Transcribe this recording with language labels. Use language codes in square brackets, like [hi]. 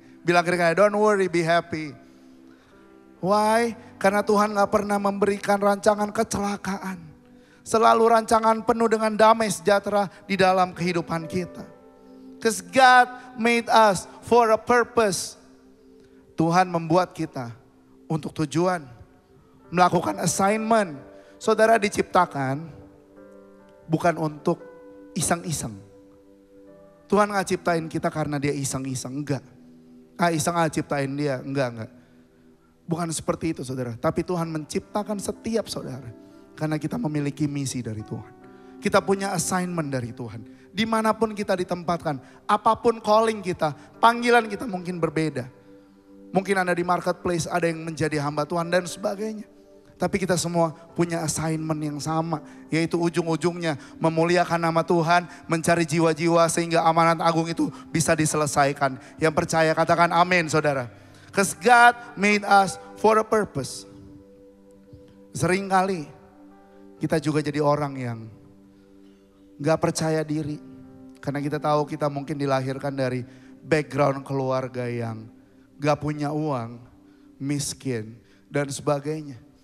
[id] Bilang kira-kira, [en] don't worry, be happy. Why? [id] Karena Tuhan gak pernah memberikan rancangan kecelakaan. Selalu rancangan penuh dengan damai sejahtera di dalam kehidupan kita. [en] Because God made us for a purpose. [id] Tuhan membuat kita untuk tujuan. Melakukan assignment. Saudara diciptakan bukan untuk iseng-iseng. Tuhan gak ciptain kita karena dia iseng-iseng, enggak. Iseng gak ciptain dia, enggak. Bukan seperti itu saudara. Tapi Tuhan menciptakan setiap saudara. Karena kita memiliki misi dari Tuhan. Kita punya assignment dari Tuhan. Dimanapun kita ditempatkan, apapun calling kita, panggilan kita mungkin berbeda. Mungkin Anda di marketplace, ada yang menjadi hamba Tuhan dan sebagainya. Tapi kita semua punya assignment yang sama. Yaitu ujung-ujungnya memuliakan nama Tuhan, mencari jiwa-jiwa sehingga amanat agung itu bisa diselesaikan. Yang percaya katakan amin saudara. [en] Because God made us for a purpose. [id] Seringkali kita juga jadi orang yang gak percaya diri. Karena kita tahu kita mungkin dilahirkan dari background keluarga yang gak punya uang, miskin dan sebagainya.